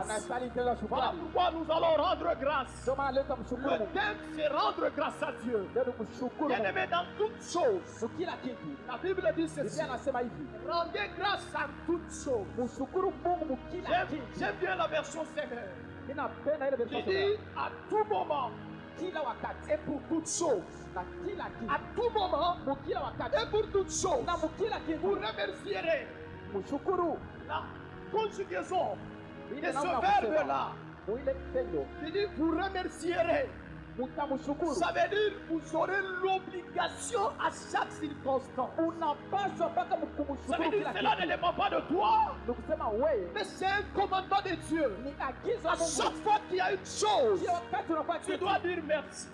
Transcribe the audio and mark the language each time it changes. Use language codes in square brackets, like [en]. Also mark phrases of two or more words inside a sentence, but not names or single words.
[sw] Anastahili tendo ya [fr] Voilà [sw] shukrani. [fr] pourquoi nous allons rendre grâce. [sw] Ndio maana leo tumshukuru [fr] Le [sw] Mungu. [fr] thème, c'est rendre grâce à Dieu. [sw] Ndio kumshukuru [fr] Bien [sw] Mungu. [fr] aimé dans toutes choses. [sw] Kwa kila kitu. [fr] La Bible dit ceci. [sw] Biblia anasema hivi. [fr] Rendez grâce à toutes choses. [sw] Mshukuru Mungu mu kila kitu. [fr] J'aime bien la version Seigneur. [sw] Ninapenda ile [fr] Qui [sw] version. [fr] dit à tout moment [sw] Kila wakati. [fr] et pour toutes choses. [sw] Na kila kitu. [fr] À tout moment [sw] Mu kila wakati. [fr] et pour toutes choses. [sw] Na mu kila [fr] Vous [sw] kitu. [fr] remercierez [sw] Mshukuru. [fr] la conjugaison de [sw] Ile [fr] ce [sw] namna ya kusema. [fr] verbe-là. [sw] Mu ile tendo. [fr] Qui dit vous remercierez. Ça veut dire que vous aurez l'obligation à chaque circonstance. Ça veut dire que cela ne dépend pas de toi, mais c'est un commandement de Dieu. À chaque fois qu'il y a une chose, tu dois dire merci.